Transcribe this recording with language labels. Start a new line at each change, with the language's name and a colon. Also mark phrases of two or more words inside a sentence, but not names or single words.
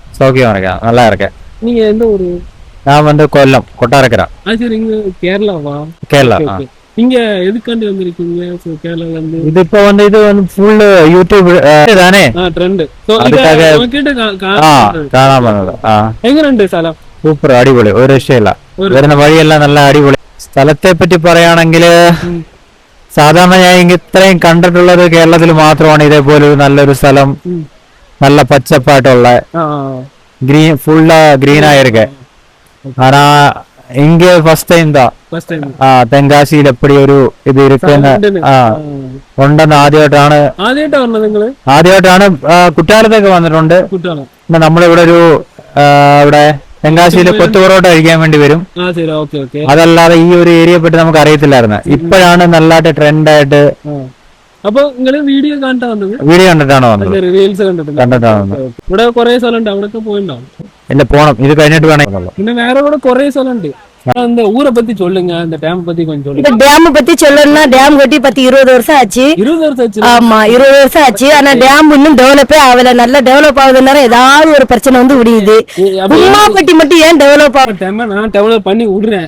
Tamil: சௌக்கியம் இருக்கேன், நல்லா இருக்கேன். நீங்க எந்த ஊரு? நான் வந்து கொல்லம், கொட்டாரக்கரை. சரி, இங்க கேரளாவா? கேரளா. நீங்க எதுக்காண்டி வந்திருக்கீங்க கேரளால இருந்து? இது இப்ப வந்து இது வந்து ஃபுல் யூடியூப் தானே ட்ரெண்ட். அதுக்காக காணாம
Malayalam: എങ്ങനെയുണ്ട് സ്ഥലം? സൂപ്പർ, അടിപൊളി, ഒരു രക്ഷയില്ല. വരുന്ന വഴിയെല്ലാം നല്ല അടിപൊളി. സ്ഥലത്തെ പറ്റി പറയുകയാണെങ്കിൽ സാധാരണ ഞാൻ ഇത്രയും കണ്ടിട്ടുള്ളത് കേരളത്തിൽ മാത്രമാണ് ഇതേപോലെ ഒരു നല്ലൊരു സ്ഥലം,
Tamil: நல்ல பச்சைப்பாட்டுள்ள கிரீன், ஃபுல்லா கிரீனா இருக்கு. ஆனா இங்க ஃபர்ஸ்ட் டைம் தான்
Malayalam: തെങ്കാശിയിൽ എപ്പടി ഒരു ഇത് ഇരിക്കുന്ന ഉണ്ടെന്ന് ആദ്യമായിട്ടാണ് കുറ്റാലത്തൊക്കെ വന്നിട്ടുണ്ട്. നമ്മളിവിടെ ഒരു ഇവിടെ തെങ്കാശിയില് കൊത്തു പൊറോട്ട കഴിക്കാൻ വേണ്ടി വരും. അതല്ലാതെ ഈ ഒരു ഏരിയയെ പറ്റി നമുക്ക് അറിയത്തില്ലായിരുന്നു. ഇപ്പോഴാണ് നല്ലതായിട്ട് ട്രെൻഡായിട്ട്. അപ്പൊ നിങ്ങള് വീഡിയോ കണ്ടിട്ടാണോ വന്നത്? കണ്ടിട്ടാണ് വന്നത്. ഇവിടെ കുറെ സ്ഥലമുണ്ട്, അവിടെയൊക്കെ പോയിണ്ടാവും. ഇല്ല, പോണം, ഇത് കഴിഞ്ഞിട്ട് വേണം. പിന്നെ വേറെ കൂടെ കുറെ സ്ഥലമുണ്ട്.
Tamil: இந்த ஊரை பத்தி சொல்லுங்க, இந்த டேம் பத்தி கொஞ்சம் சொல்லுங்க. இந்த டேம் பத்தி சொல்லணும்னா டேம் கட்டி 20 வருஷம் ஆச்சு. 20 வருஷம் ஆச்சு? ஆமா, 20 வருஷம் ஆச்சு. ஆனா டேம் இன்னும் டெவலப்பே ஆகல. நல்லா டெவலப் ஆகுதுன்னா ஏதாவது ஒரு பிரச்சனை வந்து விடுது. கும்மாப்பட்டி மட்டும் ஏன் டெவலப் ஆகும்? நான் டெவலப் பண்ணி விடுறேன்.